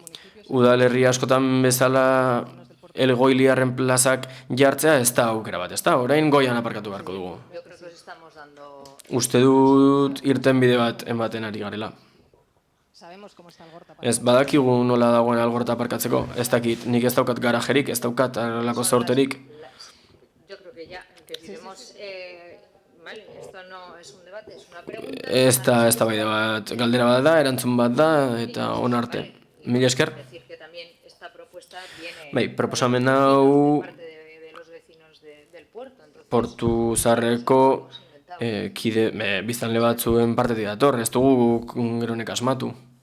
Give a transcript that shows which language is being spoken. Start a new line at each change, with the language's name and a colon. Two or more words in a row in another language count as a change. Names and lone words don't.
Basque: Orduan, udalerri askotan bezala Elgoiliarren plazak jartzea ez da aukera bat, ez da? Orain goian aparkatu beharko dugu. Uste dut irtenbide bat ematen ari garela. Ez badakigu nola dagoen Algorta aparkatzeko, ez dakit, nik ez daukat garajerik, ez daukat alako zaurterik.
Spanish: Yo creo que ya empezaremos, vale, esto no es un debate, es una pregunta.
Basque: Ez da baide bat, galdera bat da, erantzun bat da, eta onarte. Mila esker? Bai, proposamen hau Portu Zaharreko biztanle batzuen partetik dator, ez dugu geronek asmatu.